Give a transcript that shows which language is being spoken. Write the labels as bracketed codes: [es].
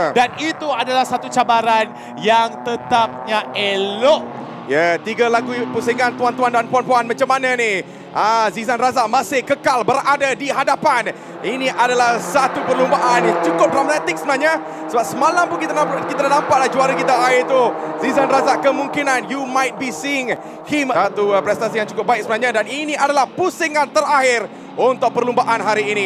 [ms] Dan itu adalah satu cabaran yang tetapnya elok. Ya, 3 lagu pusingan tuan-tuan dan puan-puan. Macam mana ni? Zizan Razak masih kekal berada di hadapan. Ini adalah satu perlumbaan yang cukup dramatik sebenarnya. Sebab semalam pun kita nampaklah juara kita itu Zizan Razak. Kemungkinan [en] you might be seeing him. [ms] Satu prestasi yang cukup baik sebenarnya. Dan ini adalah pusingan terakhir untuk perlumbaan hari ini.